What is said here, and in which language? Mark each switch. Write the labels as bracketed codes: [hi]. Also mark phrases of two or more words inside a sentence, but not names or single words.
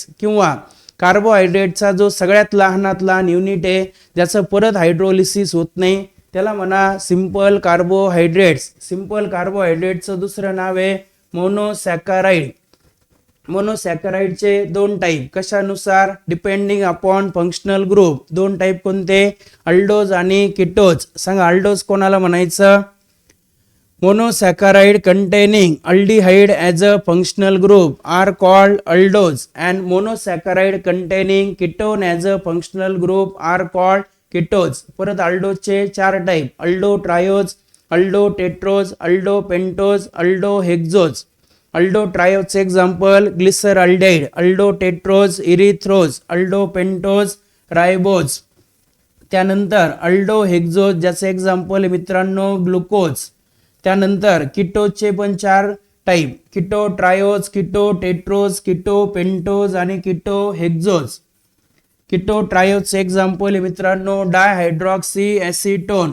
[mr] किंवा कार्बोहायड्रेटचा जो सगळ्यात लहानात लहान युनिट आहे ज्याचं परत हायड्रोलिसिस होत नाही त्याला म्हणा [en] simple carbohydrates. simple carbohydrate [mr] दुसरं नाव आहे मोनोसॅकराइड. मोनोसॅकराइडचे 2 टाईप, कशानुसार, [en] depending upon functional group. [mr] 2 टाईप कोणते, अल्डोज आणि किटोज. सांगा, अल्डोज कोणाला म्हणायचं, [en] monosaccharide containing aldehyde as a functional group are called aldose and monosaccharide containing ketone as a functional group are called ketones. [mr] परत अल्डोजचे 4 टाईप, अल्डो ट्रायोज, अल्डो टेट्रोज, अल्डो पेंटोज, अल्डो हेक्झोज. अल्डो ट्रायोजचे एक्झाम्पल ग्लिसरअल्डिहाइड, अल्डो टेट्रोज इरिथ्रोज, अल्डो पेंटोज रायबोज. त्यानंतर अल्डो हेक्झोज ज्याचे एक्झाम्पल आहे मित्रांनो ग्लुकोज. त्यानंतर किटोजचे पण 4 टाईप, किटो ट्रायोज, किटो टेट्रोज, किटो पेंटोज आणि किटो हेक्झोज. किटो ट्रायोजचे एक्झाम्पल आहे मित्रांनो [en] dihydroxy acetone.